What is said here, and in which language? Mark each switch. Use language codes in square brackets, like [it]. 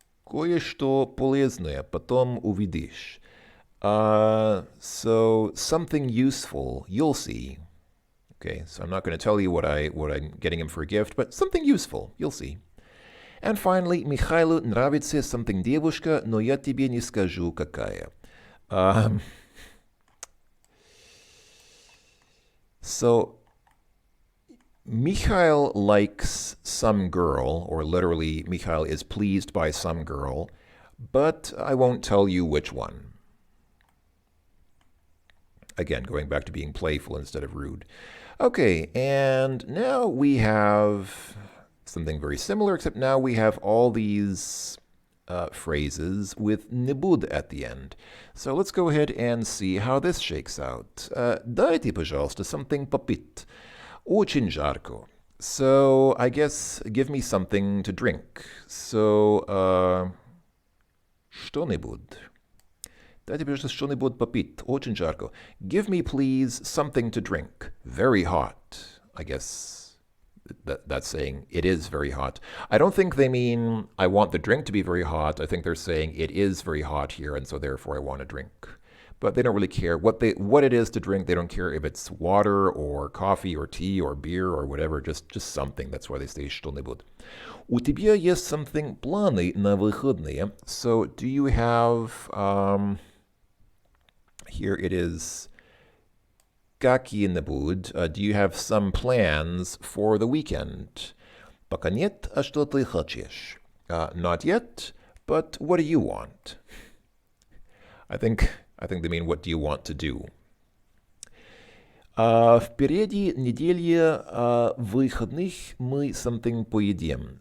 [ru] Кое-что полезное, потом увидишь. [en] So something useful, you'll see. Okay, so I'm not going to tell you what I'm getting him for a gift, but something useful, you'll see. [ru] And finally, Михайлу нравится something девушка, но я тебе не скажу какая. [en] So, Mikhail likes some girl, or literally, Mikhail is pleased by some girl, but I won't tell you which one. Again, going back to being playful instead of rude. Okay, and now we have something very similar, except now we have all these phrases with nibud at the end. So let's go ahead and see how this shakes out. [ru] Дайте, пожалуйста, something попить. Очень жарко. [en] So I guess give me something to drink. So что-нибудь. [ru] Дайте, пожалуйста, что-нибудь попить. Очень жарко. [en] Give me, please, something to drink. Very hot. I guess that's saying it is very hot. I don't think they mean I want the drink to be very hot. I think they're saying it is very hot here, and so therefore I want a drink. But they don't really care what it is to drink. They don't care if it's water or coffee or tea or beer or whatever. Just something. That's why they say что-нибудь. [ru] У тебя есть something планы на выходные? [en] So do you have here it is какие-нибудь. Do you have some plans for the weekend? [ru] Пока нет, а что ты хочешь? [en] Not yet, but what do you want? I think they mean what do you want to do? [ru] Впереди неделя выходных мы something поедим.